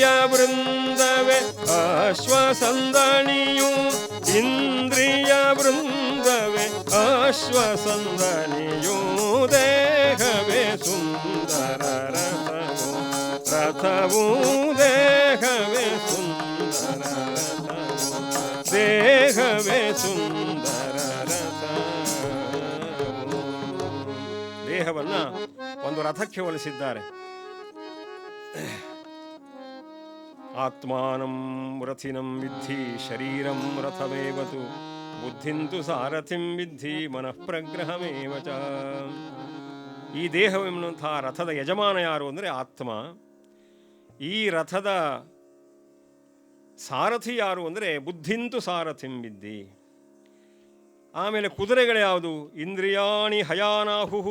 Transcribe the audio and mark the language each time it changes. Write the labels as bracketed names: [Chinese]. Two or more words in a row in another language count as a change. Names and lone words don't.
[Kannada] ವೃಂದವೇ ಅಶ್ವಸಂದಣಿಯು ಇಂದ್ರಿಯ ವೃಂದವೇ ಅಶ್ವಸಂದಣಿಯು ದೇಹವೇ ಸುಂದರ ರಥವು ರಥವು ದೇಹವೇ ಸುಂದರ ರಥವು ದೇಹವೇ ಸುಂದರ ರಥವು. ದೇಹವನ್ನು ಒಂದು ರಥಕ್ಕೆ ಹೋಲಿಸಿದ್ದಾರೆ. [Sanskrit] ಆತ್ಮಾನಂ ರಥಿನಂ ವಿದ್ಧಿ ಶರೀರಂ ರಥಮೇವತು ಬುದ್ಧಿಂತು ಸಾರಥಿಂ ವಿದ್ಧಿ ಮನಃ ಪ್ರಗ್ರಹಮೇವ ಚ. [Kannada] ಈ ದೇಹವೆನ್ನುವಂತಹ ರಥದ ಯಜಮಾನ ಯಾರು ಅಂದರೆ ಆತ್ಮ. ಈ ರಥದ ಸಾರಥಿ ಯಾರು ಅಂದರೆ [Sanskrit] ಬುದ್ಧಿಂತು ಸಾರಥಿಂ ವಿದ್ಧಿ. [Kannada] ಆಮೇಲೆ ಕುದುರೆಗಳು ಯಾವುದು? [Sanskrit] ಇಂದ್ರಿಯಾಣಿ ಹಯಾನಾಹುಹು.